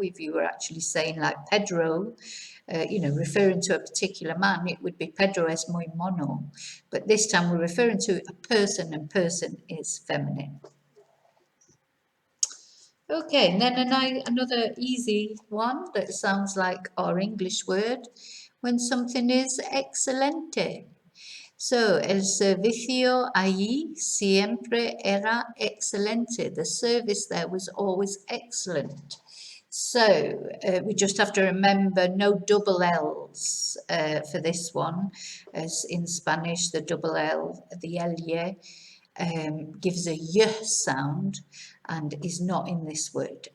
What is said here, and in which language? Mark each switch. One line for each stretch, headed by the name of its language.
English: If you were actually saying like Pedro, you know, referring to a particular man, it would be Pedro
Spanish: es muy mono.
English: But this time we're referring to a person, and person is feminine. Okay, and then another easy one that sounds like our English word, when something is excelente.
Spanish: So, el servicio allí siempre era excelente.
English: The service there was always excellent. So, we just have to remember no double L's for this one. As in Spanish, the double L, the L-Y, gives a Y sound and is not in this word.